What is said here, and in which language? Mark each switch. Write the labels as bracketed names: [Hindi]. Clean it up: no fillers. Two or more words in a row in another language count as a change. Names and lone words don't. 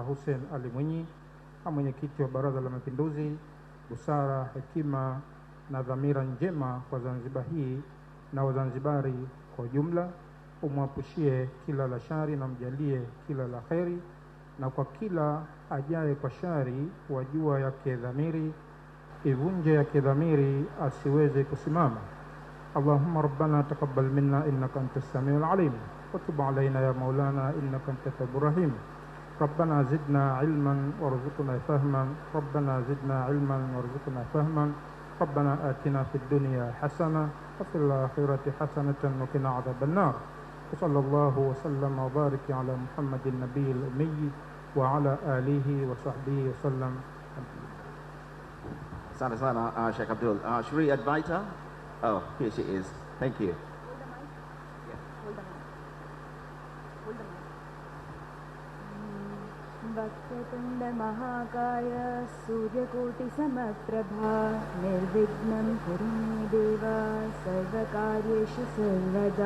[Swahili] Hussein Ali Mwinyi, na mwenyekiti wa Baraza la Mapinduzi, busara, hekima na dhamira njema kwa Zanzibar hii na Wazanzibari kwa jumla. Umwapushie kila la shari na mjalie kila la kheri, na kwa kila ajaye kwa shari wajua yake dhamiri, ivunje yake dhamiri asiweze kusimama. [Arabic] اللهم ربنا تقبل منا إنك أنت السميع العليم وتب علينا يا مولانا إنك أنت التواب الرحيم. ربنا زدنا علما وارزقنا فهما ربنا زدنا علما وارزقنا فهما ربنا آتنا في الدنيا حسنة وفي الآخرة حسنة وقنا عذاب النار. وصلى الله وسلم وبارك على محمد النبي الأمي وعلى آله وصحبه وسلم. [Swahili] Asante sana Sheikh Abdul. [English] Should we invite her? Oh, here she is. Thank you. [Sanskrit] वक्रतुण्ड महाकाय सूर्यकोटि समप्रभा निर्विघ्नं कुरु मे देव सर्वकार्येषु सर्वदा.